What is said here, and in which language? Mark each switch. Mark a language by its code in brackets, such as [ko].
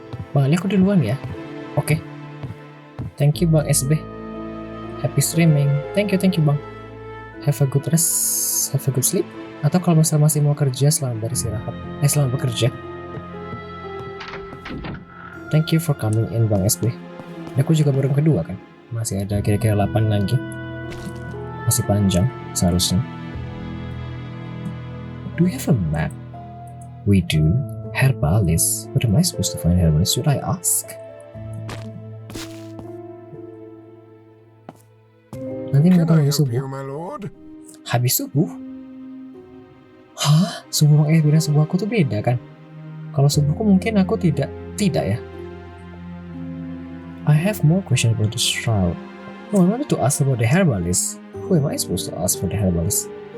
[id] Bang Ali aku duluan ya. Oke. [en] Thank you Bang SB. Happy streaming. Thank you Bang. Have a good rest, have a good sleep. [id] Atau kalau misalnya masih mau kerja, selamat beristirahat. Selamat bekerja. [en] Thank you for coming in Bang SB. [id] Aku juga baru yang kedua kan. Masih ada kira-kira 8 lagi. Masih panjang seharusnya. [en] Do we have a map? We do. Herbalist? What am I supposed to find herbalist? Should I ask? [id] Nanti mau habis subuh. Habis subuh? Hah? Subuh beda subuhku tuh beda kan? Kalau subuhku mungkin aku tidak ya. [en] I have more questions about the shroud. No, I wanted to ask about the herbalist. Who am I supposed to ask for the herbalist?